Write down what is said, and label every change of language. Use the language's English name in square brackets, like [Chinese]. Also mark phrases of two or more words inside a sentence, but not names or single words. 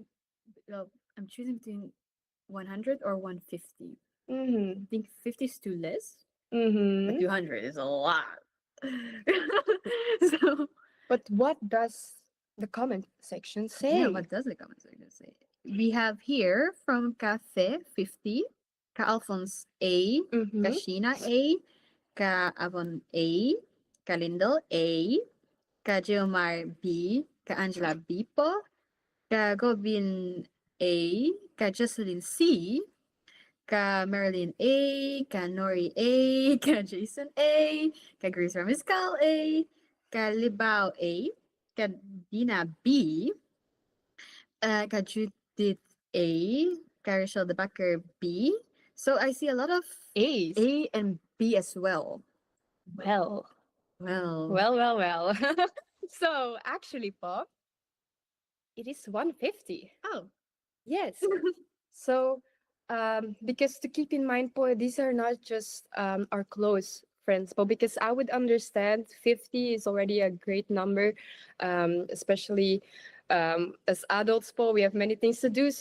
[English] Well, I'm choosing between 100 or 150. Mm-hmm. I think 50 is too less, but Mm-hmm. 200 is a lot. So, But what does the comment section say? yeah, what does the comment section say? We have here from Cafe 50, Ka Alphonse A, Mm-hmm. Ka Sheena A, Ka Avon A, Ka Lindell A, Ka Geomar B, Ka Angela B po, Ka Govin A, Ka Jocelyn C, Ka Marilyn A, Ka Nori A, Ka Jason A, Ka Grace Ramiscal A, Ka Libao A, Ka Dina B, Ka Judith A, Ka Rachel de Backer B. So I see a lot of A's. A and B as well. Well. Well, Well. So, actually, po, it is 150. oh, Yes. So, because to keep in mind po, these are not just our close friends, but because I would understand 50 is already a great number, especially as adults po, we have many things to do.